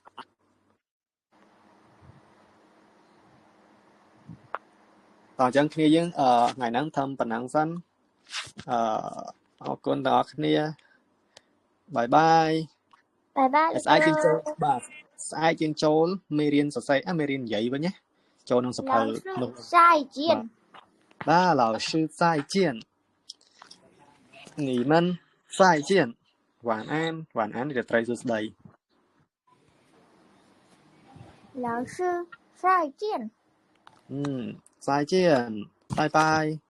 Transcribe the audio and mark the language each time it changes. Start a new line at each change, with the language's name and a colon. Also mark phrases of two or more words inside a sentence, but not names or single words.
Khmer: តោះអញ្ចឹងគ្នាយើងថ្ងៃហ្នឹងធ្វើប៉ុណ្ណឹងសិនអរគុណដល់អ្នកគ្នាបាយស្អែកយើងចូលស្អែកយើងចូលមេរៀនសរសេរមេរៀននិយាយវិញណាចូលក្នុងសភៅនោះ
Chinese: 再见 បាទ老师再见你们再见晚安
Khmer: នេះត្រូវសួស្ដី
Chinese: 老师再见再见拜拜